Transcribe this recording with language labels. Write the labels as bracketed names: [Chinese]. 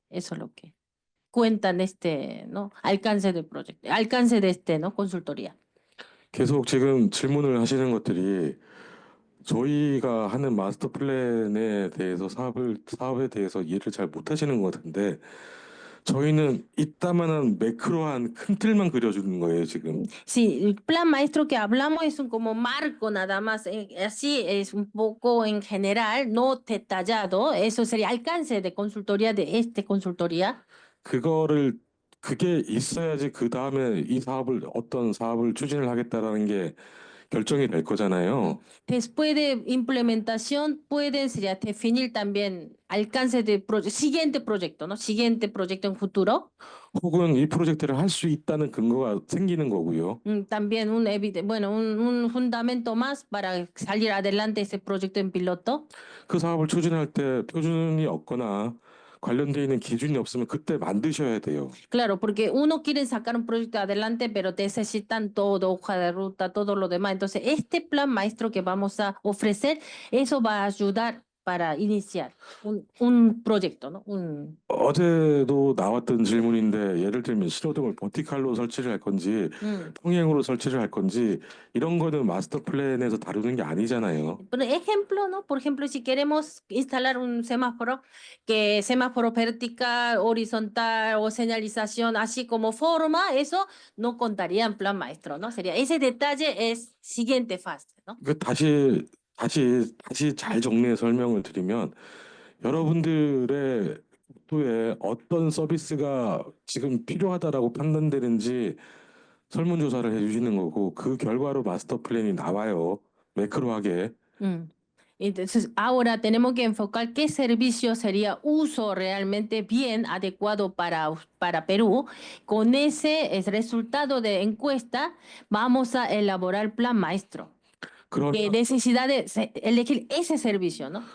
[Spanish] Eso es lo que cuentan ¿no? Alcance del proyecto, alcance de ¿no? Consultoría. [Korean] 계속 지금 질문을 하시는 것들이 저희가 하는 마스터 플랜에 대해서 사업에 대해서 이해를 잘 못하시는 것 같은데 저희는 이따만한 매크로한 큰 틀만 그려주는 거예요, 지금. [Spanish] Sí, el plan maestro que hablamos es un como marco nada más, así es un poco en general, no detallado, eso sería alcance de consultoría de consultoría. [Korean] 그게 있어야지 그 다음에 어떤 사업을 추진을 하겠다라는 게 결정이 될 거잖아요. [Spanish] Después de implementación pueden sería definir también alcance de siguiente proyecto, ¿no? Siguiente proyecto en futuro. [Korean] 혹은 이 프로젝트를 할 수 있다는 근거가 생기는 거고요. [Spanish] También un fundamento más para salir adelante ese proyecto en piloto. [Korean] 그 사업을 추진할 때 표준이 없거나 관련돼 있는 기준이 없으면 그때 만드셔야 돼요. [Spanish] Claro, porque uno quiere sacar un proyecto adelante, pero necesitan todo, hoja de ruta, todo lo demás. Entonces, este plan maestro que vamos a ofrecer, eso va a ayudar para iniciar un proyecto, ¿no? [Korean] 어제도 나왔던 질문인데 예를 들면 신호등을 버티칼로 설치를 할 건지 평행으로 설치를 할 건지 이런 거는 마스터 플랜에서 다루는 게 아니잖아요. [Spanish] Por ejemplo, ¿no? Por ejemplo, si queremos instalar un semáforo, que semáforo vertical, horizontal o señalización, así como forma, eso no contaría en plan maestro, ¿no? Sería ese detalle es siguiente fase, ¿no? [Korean] 다시 잘 정리해 설명을 드리면 여러분들의 국토에 어떤 서비스가 지금 필요하다라고 판단되는지 설문조사를 해주시는 거고 그 결과로 마스터 플랜이 나와요. 매크로하게. [Spanish] Entonces, ahora tenemos que enfocar qué servicio sería uso realmente bien adecuado para Perú. Con ese resultado de encuesta, vamos a elaborar plan maestro. Que necesidad de elegir ese servicio, ¿no?